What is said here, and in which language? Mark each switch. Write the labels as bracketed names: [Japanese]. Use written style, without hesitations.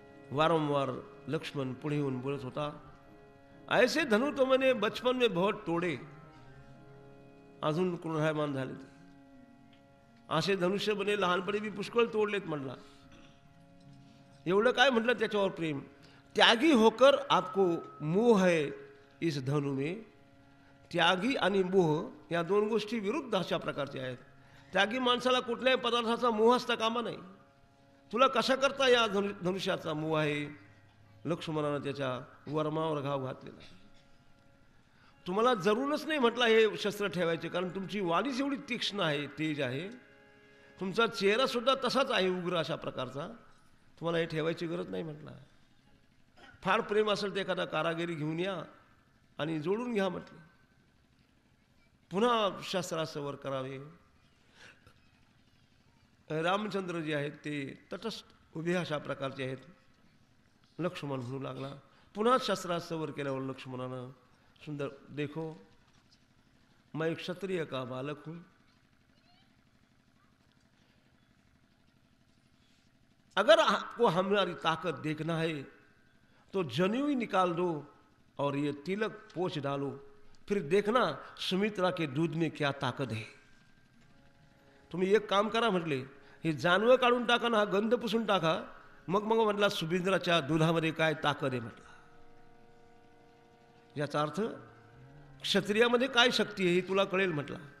[Marathi] वारंवार लक्ष्मण पुढे येऊन बोलत होता, [Hindi] ऐसे धनु तो मैंने बचपन में बहुत तोडे, [Marathi] अजून क्रोधायमान झाले. असे धनुष्य बने लहानपणी बी पुष्कळ तोडलेत म्हणला. एवढं काय म्हटलं त्याच्यावर प्रेम. [Hindi] त्यागी होकर आपको मोह है इस धनु में. [Marathi] त्यागी आणि मोह या दोन गोष्टी विरुद्ध अशा प्रकारच्या आहेत. त्यागी माणसाला कुठल्याही पदार्थाचा मोह असता कामा नाही. तुला कशा करता या धनुष्याचा मोह आहे. लक्ष्मणानं त्याच्या वर्मावर घाव घातलेला. तुम्हाला जरूरच नाही म्हटलं हे शस्त्र ठेवायचे, कारण तुमची वाणीच एवढी तीक्ष्ण आहे, तेज आहे. तुमचा चेहरा सुद्धा तसाच आहे, उग्र अशा प्रकारचा. तुम्हाला हे ठेवायची गरज नाही म्हटलं. फार प्रेम असेल तर एखादा कारागिरी घेऊन या आणि जोडून घ्या म्हटले. पुन्हा शस्त्रास्त्र वर करावे. रामचंद्र जे आहेत ते तटस्थ उभे अशा प्रकारचे आहेत. लक्ष्मण म्हणू लागला. पुन्हा शस्त्रास्त्र वर केल्यावर लक्ष्मणानं सुंदर, [Hindi] देखो मैं एक क्षत्रिय का बालक हूं, अगर आपको हमारी ताकत देखना है तो जनेऊ ही निकाल दो और ये तिलक पोंछ डालो, फिर देखना सुमित्रा के दूध में क्या ताकत है. [Marathi] तुम्ही एक काम करा म्हटले, हे जानवं काढून टाका ना, हा गंध पुसून टाका, मग मग म्हटला सुमित्राच्या दुधामध्ये काय ताकद आहे म्हटला. याचा अर्थ क्षत्रियामध्ये काय शक्ती आहे हे तुला कळेल म्हटला.